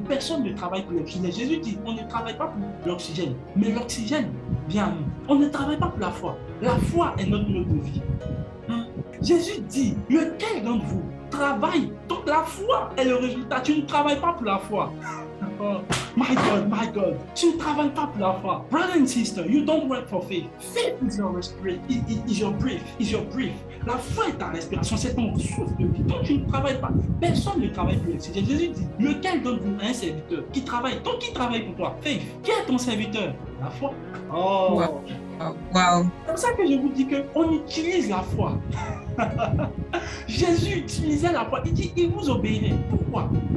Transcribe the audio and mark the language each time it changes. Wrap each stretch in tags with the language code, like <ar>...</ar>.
<fr>Personne ne travaille pour l'oxygène. Jésus dit, on ne travaille pas pour l'oxygène, mais l'oxygène vient à nous. On ne travaille pas pour la foi. La foi est notre mode de vie. Jésus dit, lequel d'entre vous travaille? Donc la foi est le résultat. Tu ne travailles pas pour la foi.</fr> <en>Oh, my God.</en> <fr>Tu ne travailles pas pour la foi.</fr> <en>Brother and sister, you don't work for faith. Faith is your respiration, is your breath.</en> <fr>La foi est ta respiration, c'est ton souffle de vie. Donc tu ne travailles pas. Personne ne travaille pour l'oxygène. Jésus dit, lequel d'entre vous a un serviteur qui travaille? Donc qui travaille pour toi? Faith. Qui est ton serviteur? La foi. Oh. Wow. C'est pour ça que je vous dis qu'on utilise la foi. Jésus utilisait la foi. Il dit, il vous obéirait. Pourquoi?</fr>